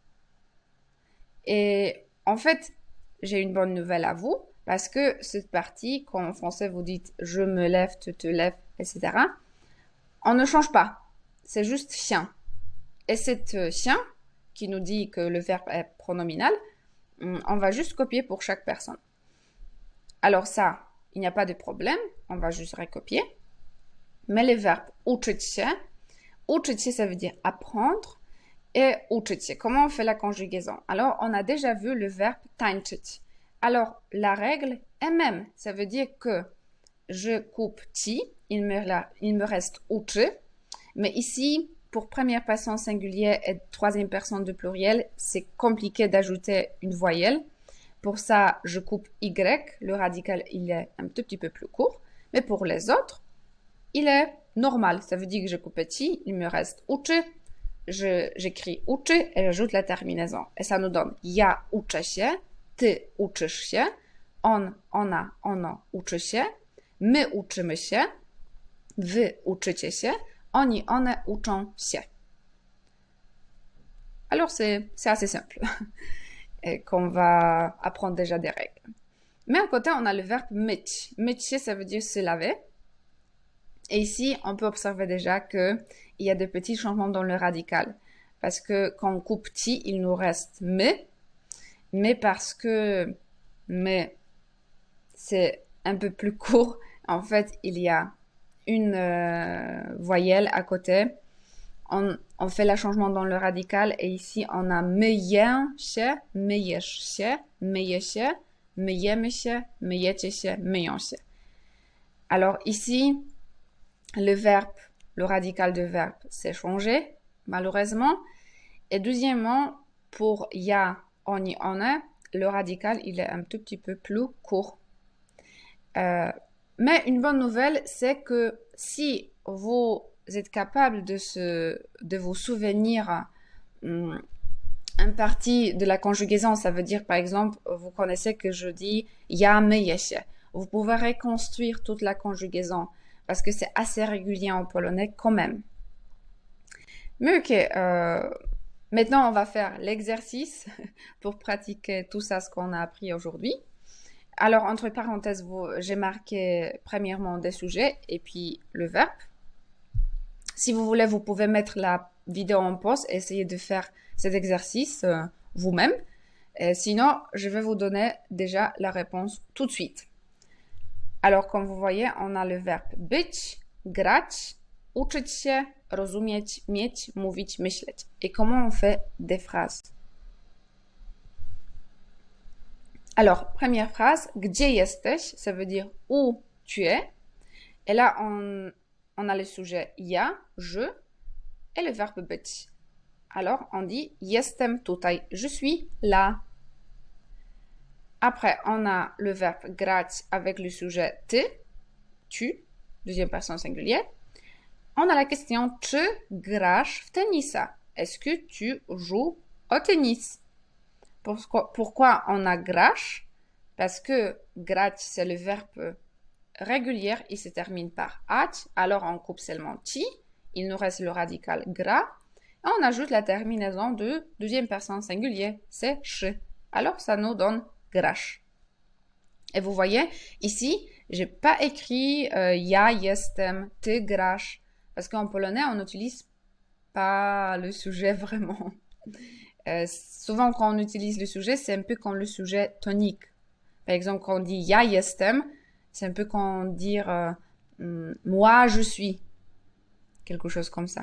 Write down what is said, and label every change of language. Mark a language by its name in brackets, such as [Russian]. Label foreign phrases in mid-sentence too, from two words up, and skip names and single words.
[French] Et en fait, j'ai une bonne nouvelle à vous, parce que cette partie, quand en français vous dites je me lève, tu te lèves, etc., on ne change pas. C'est juste chien. Et cet chien, qui nous dit que le verbe est pronominal, on va juste copier pour chaque personne. Alors ça, il n'y a pas de problème, on va juste recopier. Mais les verbes [Polish] uczyć się, [French] ça veut dire apprendre, et [Polish] uczyć się. [French] Comment on fait la conjugaison? Alors, on a déjà vu le verbe tańczyć. Alors, la règle est même. Ça veut dire que je coupe ci, il me reste uczy. Mais ici, pour première personne singulière et troisième personne de pluriel, c'est compliqué d'ajouter une voyelle. Pour ça, je coupe y. Le radical, il est un tout petit peu plus court. Mais pour les autres, il est normal. Ça veut dire que je coupe ci, il me reste uczy. J'écris uczy et j'ajoute la terminaison. Et ça nous donne [Polish] ja uczę się, ty uczysz się, on, ona, ono uczy się, my uczymy się, wy uczycie się, oni, one uczą się. [French] Alors c'est assez simple, et qu'on va apprendre déjà des règles. Mais à côté, on a le verbe myć. Myć się, ça veut dire se laver. Et ici, on peut observer déjà qu'il y a de petits changements dans le radical. Parce que quand on coupe ti, il nous reste mais parce que mais c'est un peu plus court, en fait, il y a une voyelle à côté. On fait le changement dans le radical et ici on a [Polish] myję się, myjesz się, myje się, myjemy się, myjecie się, myją się. [French] Alors ici, le verbe, le radical de verbe s'est changé, malheureusement. Et deuxièmement, pour ja, oni, one, le radical, il est un tout petit peu plus court. Mais une bonne nouvelle, c'est que si vous êtes capable de vous souvenir une partie de la conjugaison, ça veut dire par exemple, vous connaissez que je dis [Polish] ja myję się. [French] Vous pouvez reconstruire toute la conjugaison parce que c'est assez régulier en polonais quand même. Mais ok, maintenant on va faire l'exercice pour pratiquer tout ça, ce qu'on a appris aujourd'hui. Alors, entre parenthèses, j'ai marqué premièrement des sujets et puis le verbe. Si vous voulez, vous pouvez mettre la vidéo en pause et essayer de faire cet exercice vous-même. Sinon, je vais vous donner déjà la réponse tout de suite. Alors, comme vous voyez, on a le verbe być, grać, uczyć się, rozumieć, mieć, mówić, myśleć. Et comment on fait des phrases? Alors, première phrase, [Polish] gdzie jesteś, [French] ça veut dire où tu es. Et là, on a le sujet ja, je, et le verbe być. Alors, on dit [Polish] jestem tutaj, [French] je suis là. Après, on a le verbe grać avec le sujet ty, tu, deuxième personne singulière. On a la question [Polish] czy grasz w tenisa? [French] Est-ce que tu joues au tennis? Pourquoi on a grasz? Parce que grać, c'est le verbe régulier, il se termine par ać, alors on coupe seulement ti, il nous reste le radical gra, et on ajoute la terminaison de deuxième personne singulier, c'est sz. Alors ça nous donne grasz. Et vous voyez, ici, j'ai pas écrit [Polish] ja jestem, ty grasz, [French] parce qu'en polonais, on n'utilise pas le sujet vraiment. Souvent, quand on utilise le sujet, c'est un peu comme le sujet tonique. Par exemple, quand on dit [Polish] ja jestem, [French] c'est un peu comme dire moi je suis. Quelque chose comme ça.